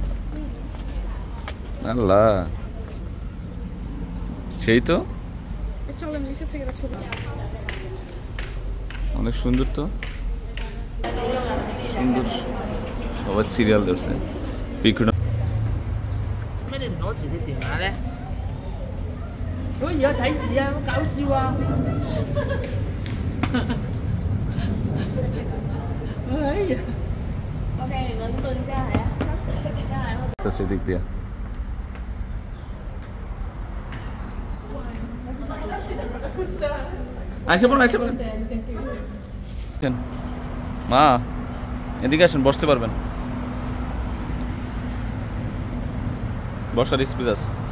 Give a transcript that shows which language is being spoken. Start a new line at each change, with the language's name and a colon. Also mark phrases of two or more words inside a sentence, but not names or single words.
Bangla: আল্লাহ, সেই তো। চলো নিচে থেকে একটা ছবি। অনেক সুন্দর তো, সুন্দর। সবাই সিরিয়াল ধরছে। পিকুনো
Cantonese: 咩你唔攞住啲電話咧？咁而家睇字啊，好搞笑啊！哎呀，OK，你們對一下係啊，一下係。
Bangla: সেদিক দিয়া আসে বলুন, আসে বলুন। মা এদিকে আসেন, বসতে পারবেন, বসার স্পেস আছে।